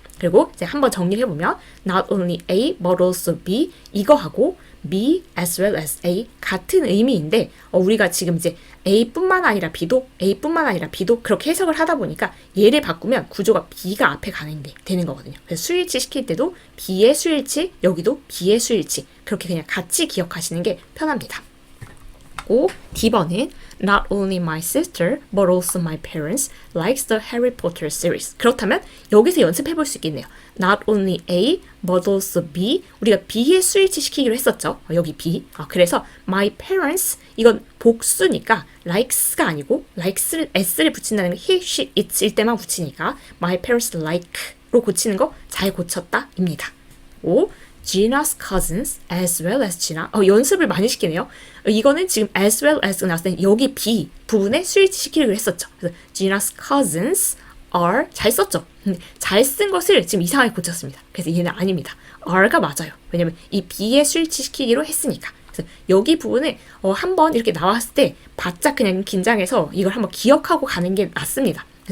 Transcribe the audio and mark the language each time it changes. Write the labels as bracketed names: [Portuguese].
[Korean] 그리고 이제 한번 정리를 해보면 [English] not only A but also B [Korean] 이거하고 [English] B as well as A [Korean] 같은 의미인데 우리가 지금 이제 A뿐만 아니라 B도 그렇게 해석을 하다 보니까 얘를 바꾸면 구조가 B가 앞에 가는 게 되는 거거든요. 그래서 수일치 시킬 때도 B의 수일치 여기도 B의 수일치 그렇게 그냥 같이 기억하시는 게 편합니다. D번은 [English] Not only my sister, but also my parents likes the Harry Potter series. [Korean] 그렇다면 여기서 연습해 볼 수 있겠네요. [English] Not only A, but also B. [Korean] 우리가 B의 수일치 시키기로 했었죠. 여기 B. 그래서 my parents, 이건 복수니까 likes가 아니고 likes를 s를 붙인다는 게 he, she, it일 때만 붙이니까 [English] my parents like [Korean] 로 고치는 거 잘 고쳤다입니다. [English] Gina's cousins as well as Gina. [Korean] 연습을 많이 시키네요. 이거는 지금 [English] as well as [Korean] 나왔을 때 여기 B 부분에 스위치 시키기로 했었죠. 그래서 [English] Gina's cousins are [Korean] 잘 썼죠. 잘 쓴 것을 지금 이상하게 고쳤습니다. 그래서 얘는 아닙니다. are가 맞아요. 왜냐면 이 B에 스위치 시키기로 했으니까. 그래서 여기 부분을 한번 이렇게 나왔을 때 바짝 그냥 긴장해서 이걸 한번 기억하고 가는 게 낫습니다.